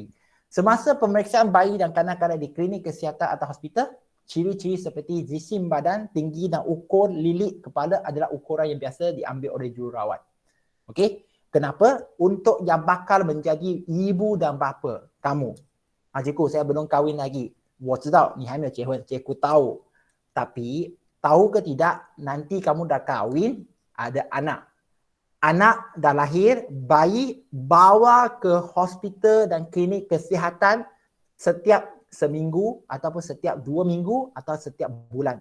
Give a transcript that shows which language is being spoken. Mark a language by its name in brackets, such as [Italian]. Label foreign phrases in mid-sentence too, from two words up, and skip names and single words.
[Malay] Semasa pemeriksaan bayi dan kanak-kanak di klinik kesihatan atau hospital, ciri-ciri seperti jisim badan, tinggi dan ukur lilit kepala adalah ukuran yang biasa diambil oleh jururawat. Okey? Kenapa? Untuk yang bakal menjadi ibu dan bapa kamu. Cikgu, saya belum kahwin lagi. [Chinese] 我知道你还没有结婚, [Malay] cikgu tahu. Tapi tahu ke tidak, nanti kamu dah kahwin, ada anak. Anak dah lahir, bayi bawa ke hospital dan klinik kesihatan setiap seminggu ataupun setiap 2 minggu atau setiap bulan.